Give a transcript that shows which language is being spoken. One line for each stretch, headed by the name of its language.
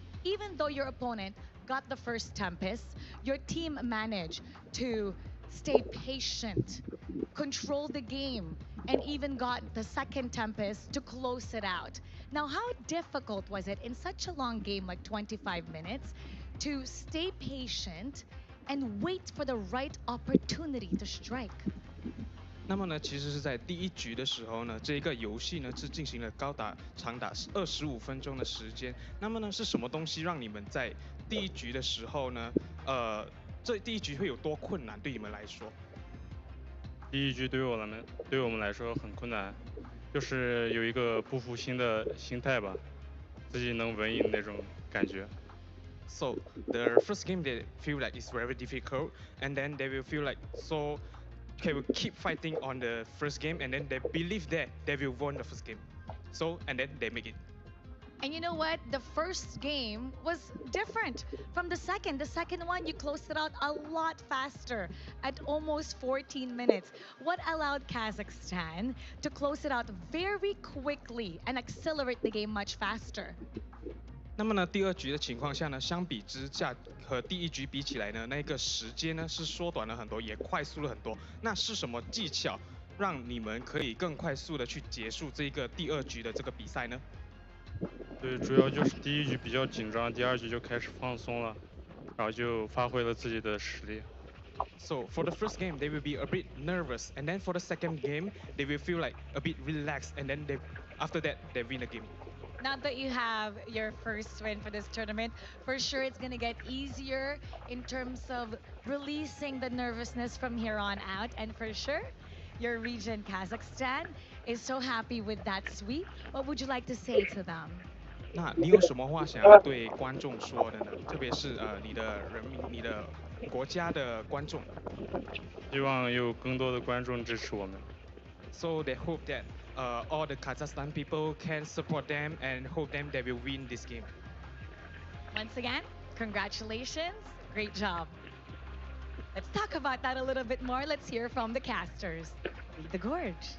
English: Even though your opponent got the first Tempest, your team managed to stay patient, control the game, and even got the second Tempest to close it out. Now, how difficult was it in such a long game like 25 minutes to stay patient and wait for the right opportunity to strike?
Chinese: 那么呢，其实是在第一局的时候呢，这一个游戏呢是进行了长达25分钟的时间。那么呢，是什么东西让你们在第一局的时候呢，这第一局会有多困难对你们来说？第一局对我们来说很困难，就是有一个不服心的心态吧，自己能稳赢那种感觉。
English: So the first game they feel like it's very difficult, and then they will feel like so they will keep fighting on the first game, and then they believe that they will win the first game. So and then they make it. And you know what? The first game was different from the second. The second one, you closed it out a lot faster at almost 14 minutes. What allowed Kazakhstan to close it out very quickly and accelerate the game much faster?
Chinese: 那么呢，第二局的情况下呢，相比之下和第一局比起来呢，那个时间呢是缩短了很多，也快速了很多。那是什么技巧让你们可以更快速的去结束这个第二局的这个比赛呢？对，主要就是第一局比较紧张，第二局就开始放松了，然后就发挥了自己的实力。
English: So for the first game, they will be a bit nervous, and then for the second game, they will feel like a bit relaxed, and then after that, they win the game. Now that you have your first win for this tournament, for sure it's going to get easier in terms of releasing the nervousness from here on out. And for sure, your region, Kazakhstan, is so happy with that sweep. What would you like to say to them?
Chinese: 那你有什么话想要对观众说的呢？特别是你的人民、你的国家的观众。希望有更多的观众支持我们。
English: So they hope that all the Kazakhstan people can support them and hope them they will win this game. Once again, congratulations. Great job. Let's talk about that a little bit more. Let's hear from the casters. Lead the gorge.